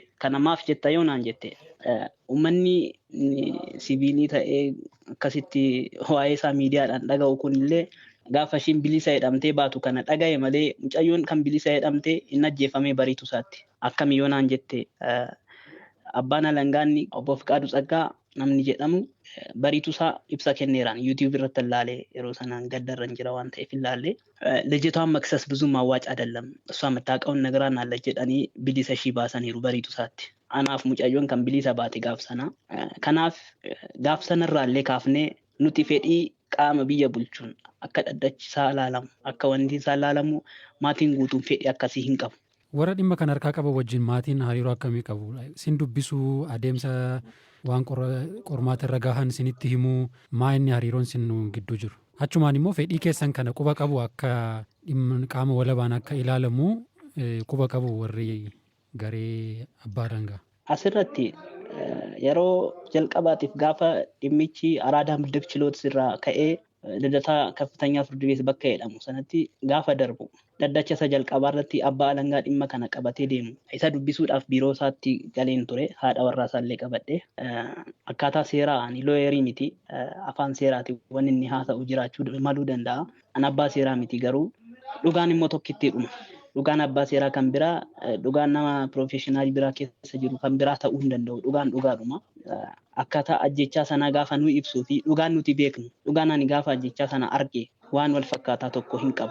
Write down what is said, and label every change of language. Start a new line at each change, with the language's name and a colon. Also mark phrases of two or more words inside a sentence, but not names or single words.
Oromo: Kana maaf jetta yoo naan jette uummanni siviilii ta'ee akkasitti waa'ee isaa miidiyaadhaan dhaga'u kunillee gaafa ishiin bilisa jedhamtee baatu kana dhaga'e malee mucayyoon kan bilisa jedhamtee hin ajjeefamee bariitu isaatti. Akkami yoo naan jette abbaan alangaanni obbo Fiqaaduu Tsaggaa namni jedhamu bariitu isaa ibsa kenneeraan YouTube irratti ilaalee yeroo sanaan gaddarran jira waan ta'eef ilaalee
Amharic: ልጅቷን መክሰስ ብዙም አዋጭ አይደለም እሷ የምታውቀውን ነገራን አለ
Oromo: jedhanii bilisa ishii baasaniiru bariitu isaatti. Anaaf mucayyoon kan bilisa baate gaaf sana. Kanaaf gaaf sanarraallee kaafnee nuti fedhii qaama biyya bulchuun akka dhaddachi isaa ilaalamu akka wanti isaa ilaalamu maatiin guutuun fedhii akkasii hin qabu. Warra dhimma kan harkaa qaban wajjin maatiin hariiroo akkamii qabu? Sin dubbisuu adeemsa waan qormaata irra gahan sinitti himuu maa inni hariiroon sin gidduu jiru? Achumaan immoo fedhii keessan kana quba qabu akka qaama walabaan akka ilaalamu quba qabu warri garee abbaa alangaa. Asirratti yeroo jalqabaatiif gaafa dhimmichi araadaa
Amharic: ምድብ ችሎት
Oromo: irraa ka'ee
Amharic: ልደታ ከፍተኛ ፍርድ ቤት
Oromo: bakka jedhamu sanatti gaafa darbu dhaddacha isa jalqabaa irratti abbaa alangaa dhimma kana qabatee deemu isa dubbisuudhaaf biiroo isaatti galeen ture haadha warraa isaallee qabadhe akkaataa seeraa ani looyerii miti afaan seeraati waan inni haasa'u jiraachuu maluu danda'a an abbaa seeraa miti garuu dhugaan immoo tokkitti dhuma dhugaan abbaa seeraa kan biraa dhugaan nama professional biraa keessa jiru kan biraa ta'uu hin danda'u dhugaan dhugaadhuma akkaataa ajjechaa sana gaafa nu ibsuu fi dhugaan nuti beeknu dhugaan ani gaafa ajjechaa sana arge waan wal fakkaataa tokko hin qabu.